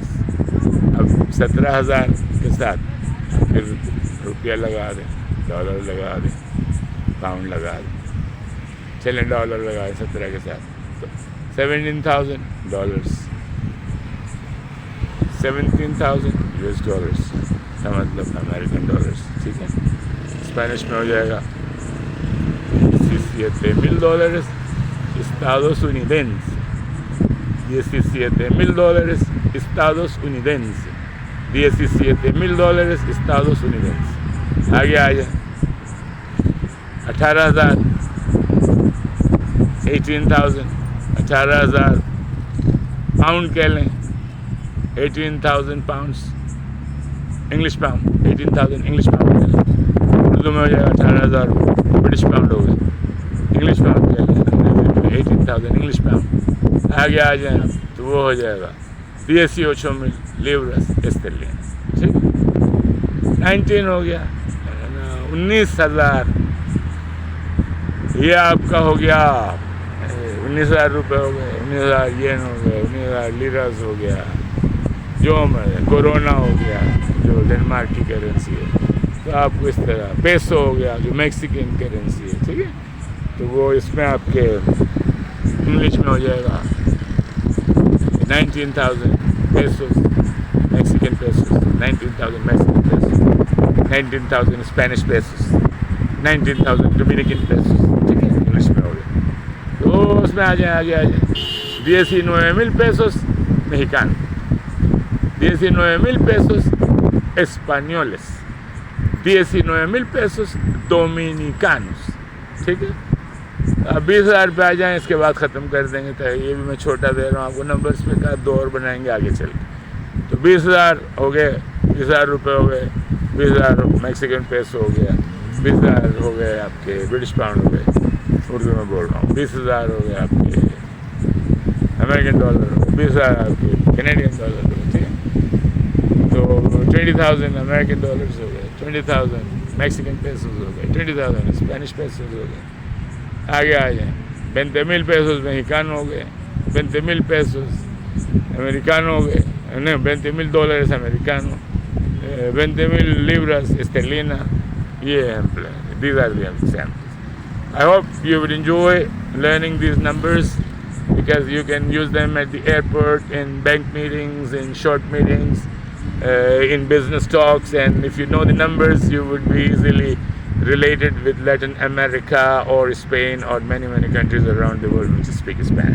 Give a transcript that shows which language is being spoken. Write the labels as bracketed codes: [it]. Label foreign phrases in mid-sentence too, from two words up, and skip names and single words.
[hi] अब 17,000 के साथ फिर रुपया लगा दें, डॉलर लगा दें, पाउंड लगा दें। चलें डॉलर लगाए 17 के साथ तो 17,000 डॉलर्स, 17,000 [en] US dollars [hi] का मतलब [en] American dollars. [hi] ठीक है। स्पेनिश में हो जाएगा [es] 17 mil dólares Estados Unidenses, 17 mil dólares Estados Unidenses, 17 mil dólares Estados Unidenses। [hi] आगे आ जाए 18,000, 18,000, 18,000 पाउंड कह लें, 18,000 [en] pounds English pound, [hi] 18,000 [en] English pound [hi] कह लें। उर्दू में हो जाएगा 18,000 [en] British pound [hi] हो गए, [en] English pound [hi] कह लें। 18,000 [en] English pound. [hi] आगे आ जाए तो वो हो जाएगा [es] 18 mil libras esterlinas। [hi] ठीक। 19 हो गया 19,000 ये आपका हो गया 19,000 रुपये हो गए, 19,000 येन हो गए, 19,000 लीरास हो गया, जो कोरोना हो गया जो डेनमार्क की करेंसी है। तो आपको इस तरह पेसो हो गया जो [en] Mexican currency [hi] है, ठीक है। तो वो इसमें आपके इंग्लिश में हो जाएगा [en] 19,000 pesos, Mexican pesos, 19,000 Mexican pesos, 19,000 Spanish pesos, 19,000 Dominican pesos, [hi] ठीक है, इंग्लिश में हो गया। तो उसमें आ जाए [es] 19,000 pesos mexicanos, 19,000 pesos españoles, 19,000 pesos dominicanos, [hi] ठीक है। अब 20,000 पे आ जाएँ, इसके बाद ख़त्म कर देंगे। तो ये भी मैं छोटा दे रहा हूँ आपको नंबर्स पे, का 2 और बनाएंगे आगे चल के। तो 20,000 हो गए, 20,000 रुपये हो गए, 20,000 [en] Mexican peso [hi] हो गया, 20,000 हो गए आपके [en] British pound [hi] हो गए, उर्दू में बोल रहा हूँ, 20,000 हो गए आपके [en] American dollar [hi] हो गए, 20,000 आपके [en] Canadian dollar [hi] हो गए, ठीक है। तो 20,000 [en] American dollars [hi] हो गए, 20,000 [en] Mexican pesos [hi] हो गए, 20,000 [en] Spanish pesos [hi] हो गए। आगे आ जाएँ [es] 20,000 pesos mexicanos [hi] हो गए, [es] 20,000 pesos americanos [hi] हो गए, नहीं [es] 20,000 dólares americanos, 20,000 libras esterlinas, [hi] ये है। [en] These are the examples. I hope you would enjoy learning these numbers because you can use them at the airport, in bank meetings, in short meetings, in business talks, and if you know the numbers you would be easily related with Latin America or Spain or many countries around the world which speak Spanish.